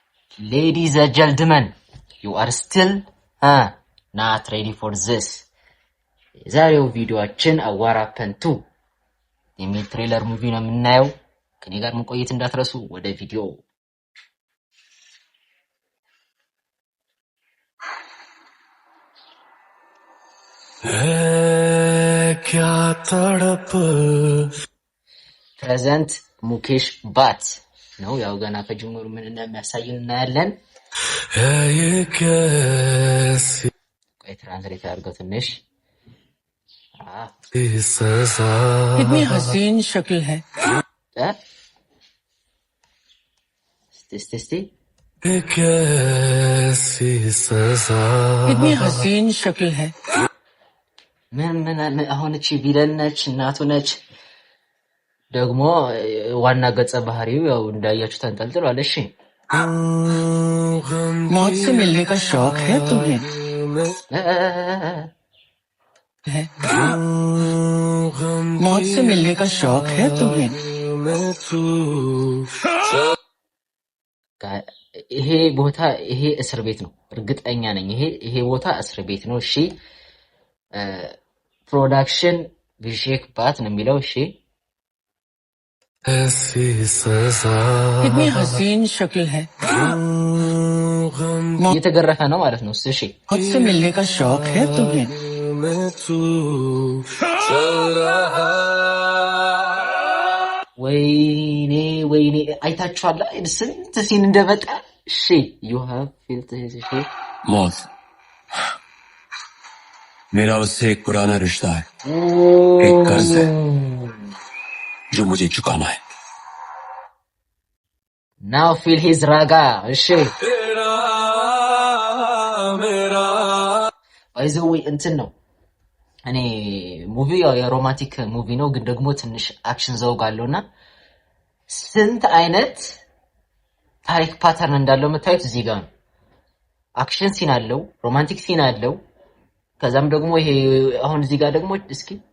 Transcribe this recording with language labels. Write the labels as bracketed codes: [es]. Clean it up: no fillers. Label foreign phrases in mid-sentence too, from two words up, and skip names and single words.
[en] Ladies and gentlemen, you are still not ready for this. [am] የዛሬው ቪዲዮአችን አዋራፐን 2 የሚል ትሬለር ሙቪ ነው የምናየው። ከኔ ጋር መቆየት እንዳትረሱ። ወደ ቪዲዮ [hi] क्या तड़प [am] ፕሬዘንት ሙኬሽ ባት ነው። ያው ገና ከጅምሩ ምን እንደሚያሳየን እናያለን። ቆይ ትራንስሌት አድርገው ትንሽ [hi] कितनी हसीन शक्ल है। कितनी हसीन शक्ल है। [am] ምን አሁን እቺ ቪለን ነች እናቱ ነች። ደግሞ ዋና ገጸ ባህሪው ያው እንዳያችሁ ተንጠልጥሏል። እሺ [hi] मौत से मिलने का शौक है तुम्हें? मौत से मिलने का शौक है तुम्हें? [am] ይሄ ቦታ ይሄ እስር ቤት ነው፣ እርግጠኛ ነኝ። ይሄ ቦታ እስር ቤት ነው። እሺ ፕሮዳክሽን ቢሼክ ባት ነው የሚለው። እሺ [hi] कितनी हसीन शक्ल है। [am] እየተገረፈ ነው ማለት ነው። እሺ [hi] मौत से मिलने का शौक है तुम्हें? [am] ወይኔ አይታችኋል ስንት ሲን እንደመጣ። እሺ [en] you have felt his shit [hi] मौत मेरा उससे एक पुराना रिश्ता है, एक कर्ज है जो मुझे चुकाना है। [en] now feel his raga. [am] እሺ አይዘው እንትን ነው። እኔ ሙቪ ያው የሮማንቲክ ሙቪ ነው፣ ግን ደግሞ ትንሽ አክሽን ዘውግ አለውና ስንት አይነት ታሪክ ፓተርን እንዳለው የምታዩት እዚህ ጋር ነው። አክሽን ሲን አለው፣ ሮማንቲክ ሲን አለው። ከዛም ደግሞ ይሄ አሁን እዚህ ጋር ደግሞ እስኪ